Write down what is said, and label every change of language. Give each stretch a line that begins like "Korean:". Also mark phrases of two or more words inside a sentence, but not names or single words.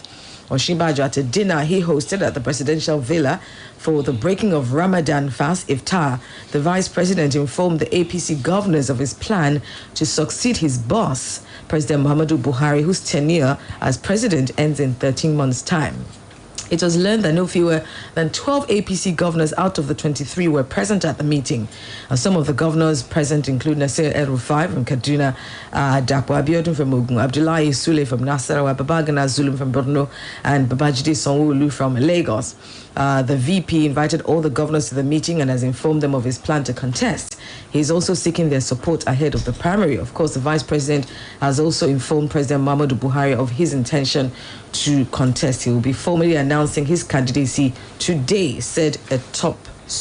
English: Osinbajo, at a dinner he hosted at the presidential villa for the breaking of Ramadan fast, Iftar, the vice president informed the APC governors of his plan to succeed his boss, President Muhammadu Buhari, whose tenure as president ends in 13 months' time. It was learned that no fewer than 12 APC governors out of the 23 were present at the meeting. Some of the governors present include Nasir El-Rufai from Kaduna, Dapo Abiodun from Ogun, Abdullahi Sule from Nasarawa, Babagana Zulum from Borno, and Babajide Sanwo-Olu from Lagos. The VP invited all the governors to the meeting and has informed them of his plan to contest. He's also seeking their support ahead of the primary. Of course, the vice president has also informed President Muhammadu Buhari of his intention to contest. He will be formally announcing his candidacy today, said a top source.